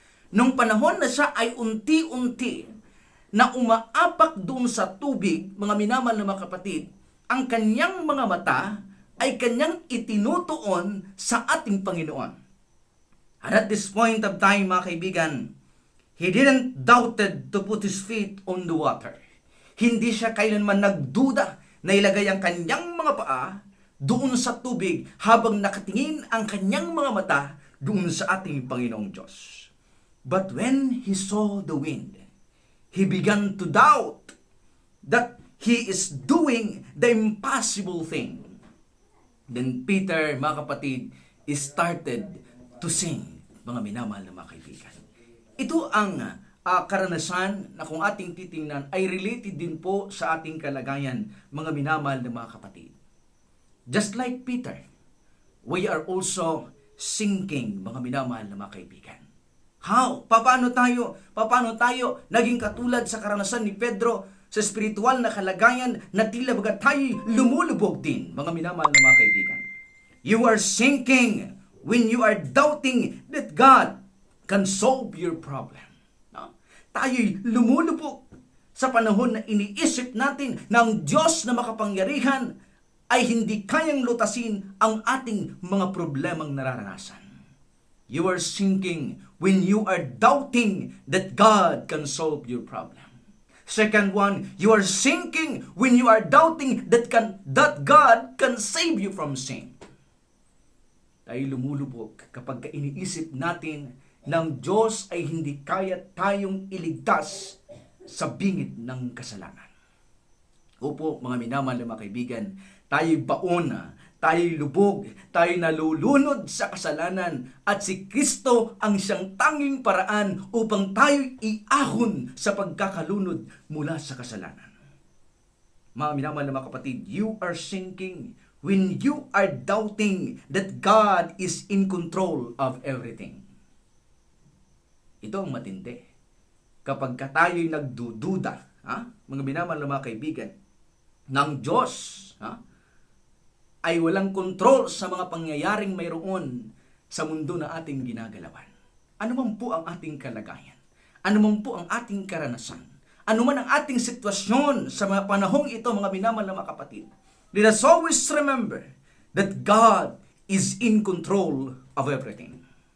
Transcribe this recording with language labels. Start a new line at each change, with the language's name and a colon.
Filipino: Nung panahon na siya ay unti-unti na umaapak doon sa tubig, mga minamahal na mga kapatid, ang kanyang mga mata ay kanyang itinutuon sa ating Panginoon.
English: And at this point of time,
Filipino: mga kaibigan,
English: he didn't doubted to put his feet on the water.
Filipino: Hindi siya kailanman nagduda na ilagay ang kanyang mga paa doon sa tubig habang nakatingin ang kanyang mga mata doon sa ating Panginoong Diyos.
English: But when he saw the wind, he began to doubt that he is doing the impossible thing. Then Peter,
Filipino: mga kapatid,
English: started to sink,
Filipino: mga minamahal na mga kaibigan. Ito ang karanasan na kung ating titingnan ay related din po sa ating kalagayan, mga minamahal na mga kapatid.
English: Just like Peter, we are also sinking,
Filipino: mga minamahal na mga kaibigan.
English: How?
Filipino: Paano tayo naging katulad sa karanasan ni Pedro sa spiritual na kalagayan na tila baga tayo lumulubog din, mga minamahal na mga kaibigan?
English: You are sinking when you are doubting that God can solve your problem. No?
Filipino: Tayo'y lumulubog sa panahon na iniisip natin na ang Diyos na makapangyarihan ay hindi kayang lutasin ang ating mga problemang nararanasan.
English: You are sinking when you are doubting that God can solve your problem. Second one, you are sinking when you are doubting that God can save you from sin.
Filipino: Tayo lumulubog kapag iniisip natin ng Diyos ay hindi kaya tayong iligtas sa bingit ng kasalanan. Opo, mga minamahal na mga kaibigan, tayo'y baon tayo'y lubog, tayo'y nalulunod sa kasalanan at si Kristo ang siyang tanging paraan upang tayo'y iahon sa pagkakalunod mula sa kasalanan. Mga minamahal na mga kapatid,
English: you are sinking when you are doubting that God is in control of everything.
Filipino: Ito ang matindi. Kapag tayo'y nagdududa, mga minamahal na mga kaibigan, ng Diyos, ay walang kontrol sa mga pangyayaring mayroon sa mundo na ating ginagalawan. Ano man po ang ating kalagayan, ano man po ang ating karanasan, ano man ang ating sitwasyon sa mga panahong ito, mga minamahal na mga kapatid,
English: let us always remember that God is in control of everything.